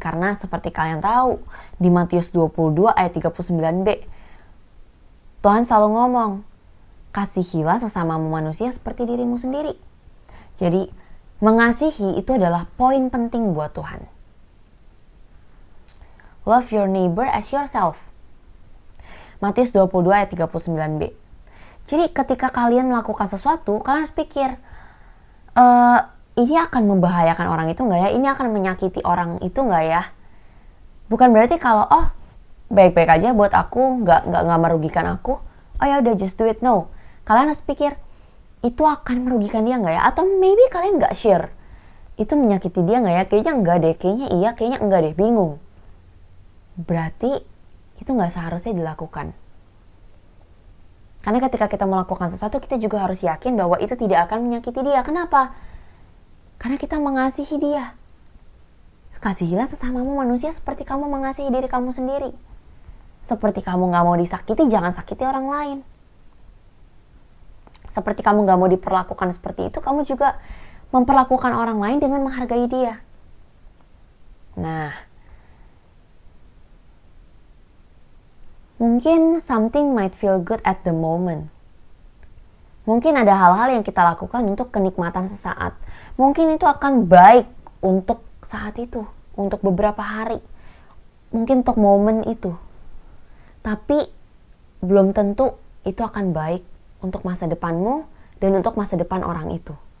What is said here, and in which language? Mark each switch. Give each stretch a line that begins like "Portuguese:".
Indonesian: Karena seperti kalian tahu, di Matius 22 ayat 39b, Tuhan selalu ngomong, kasihilah sesamamu manusia seperti dirimu sendiri. Jadi, mengasihi itu adalah poin penting buat Tuhan.
English: Love your neighbor as yourself.
Indonesian: Matius 22 ayat 39b. Jadi ketika kalian melakukan sesuatu, kalian harus pikir, ini akan membahayakan orang itu nggak ya? Ini akan menyakiti orang itu nggak ya? Bukan berarti kalau baik-baik aja buat aku, nggak merugikan aku. Oh ya udah,
English: just do it. No,
Indonesian: kalian harus pikir, itu akan merugikan dia nggak ya? Atau maybe kalian nggak share, itu menyakiti dia nggak ya? Kayaknya enggak deh, kayaknya iya, kayaknya enggak deh, bingung. Berarti itu nggak seharusnya dilakukan. Karena ketika kita melakukan sesuatu, kita juga harus yakin bahwa itu tidak akan menyakiti dia. Kenapa? Karena kita mengasihi dia. Kasihilah sesamamu manusia seperti kamu mengasihi diri kamu sendiri. Seperti kamu gak mau disakiti, jangan sakiti orang lain. Seperti kamu gak mau diperlakukan seperti itu, kamu juga memperlakukan orang lain dengan menghargai dia. Nah, mungkin
English: something might feel good at the moment.
Indonesian: Mungkin ada hal-hal yang kita lakukan untuk kenikmatan sesaat. Mungkin itu akan baik untuk saat itu, untuk beberapa hari. Mungkin untuk momen itu. Tapi belum tentu itu akan baik untuk masa depanmu dan untuk masa depan orang itu.